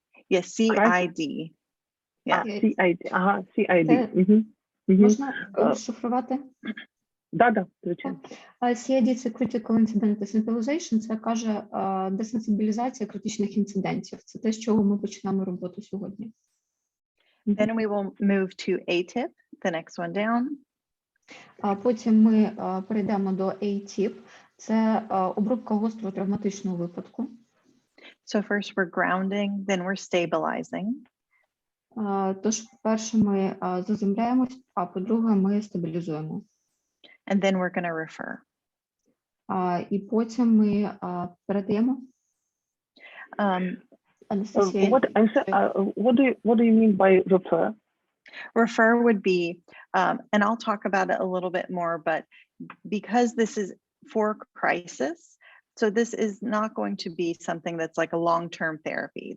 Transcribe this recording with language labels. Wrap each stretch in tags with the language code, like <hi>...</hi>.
<en>Yes, CID. Yeah.</en> <uk>CID. Ага, CID. Це можна розшифрувати? Да, звичайно. CID – це Critical Incident Desensitization, це каже десенсибілізація критичних інцидентів. Це те, з чого ми починаємо роботу сьогодні.</uk> <en>Then we will move to ATIP, the next one down.</en> <uk>Потім ми перейдемо до ATIP. Це обробка гострого травматичного випадку.</uk> <en>So first we're grounding, then we're stabilizing.</en> <uk>Тож, по-перше, ми заземляємось, а по-друге, ми стабілізуємо.</uk> <en>And then we're going to refer.</en> <uk>І потім ми передаємо. Анастасія.</uk> <en>What do you mean by refer? Refer would be, and I'll talk about it a little bit more, but because this is for crisis, so this is not going to be something that's like a long-term therapy.</en>